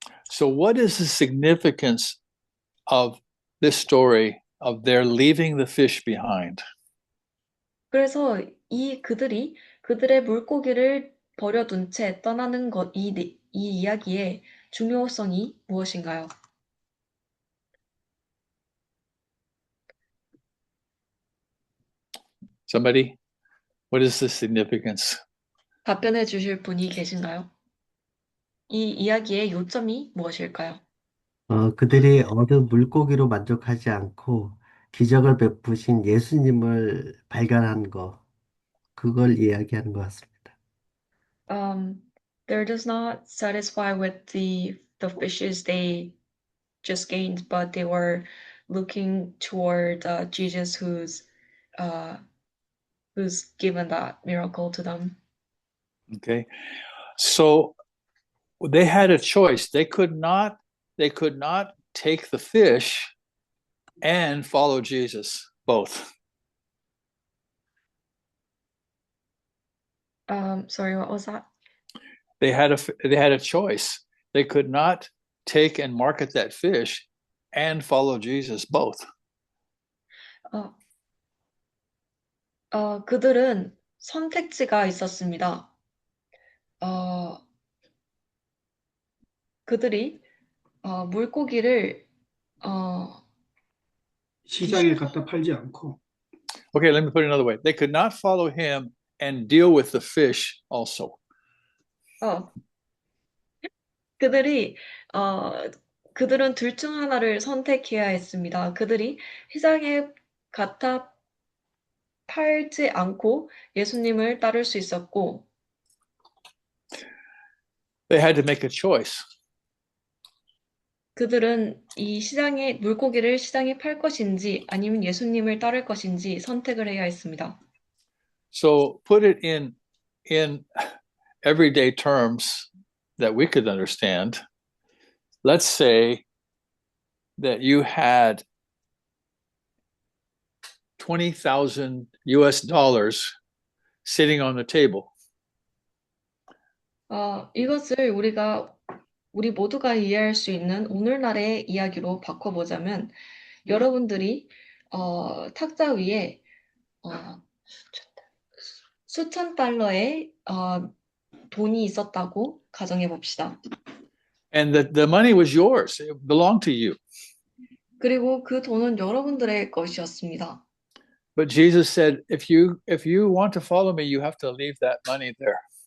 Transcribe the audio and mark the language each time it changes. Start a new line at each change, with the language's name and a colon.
English: So what is the significance of this story of their leaving the fish behind?
Korean: 그래서 그들이 그들의 물고기를 버려둔 채 떠나는 이 이야기의 중요성이 무엇인가요?
English: Somebody, what is the significance?
Korean: 답변해 주실 분이 계신가요? 이 이야기의 요점이 무엇일까요? 그들이 얻은 물고기로 만족하지 않고 기적을 베푸신 예수님을 발견한 거, 그걸 이야기하는 것 같습니다.
English: They're just not satisfied with the fishes they just gained, but they were looking toward Jesus, who's given that miracle to them. Okay. So they had a choice. They could not take the fish and follow Jesus both. Sorry, what was that? They had a choice. They could not take and market that fish and follow Jesus both.
Korean: 그들은 선택지가 있었습니다. 그들이 물고기를 시장에 갖다 팔지 않고
English: Okay, let me put it another way. They could not follow him and deal with the fish also.
Korean: 그들이 그들은 둘 중 하나를 선택해야 했습니다. 그들이 시장에 갖다 팔지 않고 예수님을 따를 수 있었고,
English: They had to make a choice.
Korean: 그들은 이 물고기를 시장에 팔 것인지 아니면 예수님을 따를 것인지 선택을 해야 했습니다.
English: So put it in everyday terms that we could understand. Let's say that you had $20,000 sitting on the table.
Korean: 이것을 우리 모두가 이해할 수 있는 오늘날의 이야기로 바꿔보자면, 여러분들이 탁자 위에 수천 달러의 돈이 있었다고 가정해 봅시다.
English: And the money was yours. It belonged to you.
Korean: 그리고 그 돈은 여러분들의 것이었습니다.
English: But Jesus said, if you want to follow me, you have to leave that money there.